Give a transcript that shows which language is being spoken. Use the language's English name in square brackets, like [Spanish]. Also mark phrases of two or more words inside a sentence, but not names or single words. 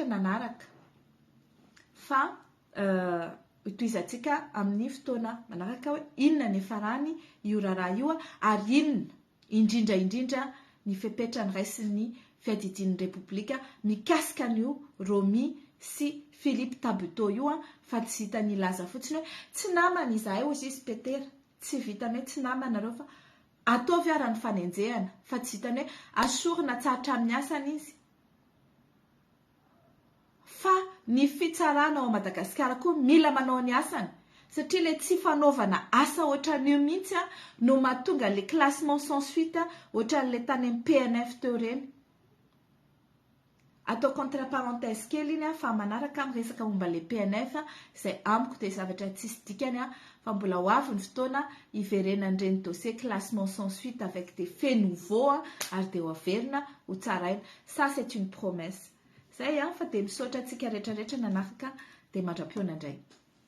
[Malagasy] nanaraka fa itoizantsika amin'ny fotoana manaraka hoe inona ny farany io raharaha io ary inona indrindra ny fepetra ny raisin'ny fiadidian'ny repoblika mikasika an'io Romy sy Philippe Tabuteau io fa tsy hitany laza fotsiny hoe tsy namana izahay hozy izy petera, tsy vitany hoe tsy namanareo fa ataovy ara ny fanenjehana fa tsy hitany hoe asorina tsara amin'ny asany izy. Fa ny fitsarana ao Madagasikara koa mila manao ny asany satria le tsy fanaovana asa ohatran'io mihitsy no mahatonga le [French] classement sans suite [Malagasy] ohatran'le tany amin'ny PNF teo reny. Atao [French] contre parenthèse [Malagasy] kely iny fa manaraka amin'ny resaka momba le PNF izay amiko dia zavatra tsisy dikany fa mbola ho avy ny fotoana iverenan'ireny dossier [French] classement sans suite avec des faits nouveaux [Malagasy] ary dia ho averina ho tsaraina. [French] Ça c'est une promesse. [Malagasy] Zay fa dia misaotra antsika rehetrarehetra nanaraka dia mandram-pioana indray.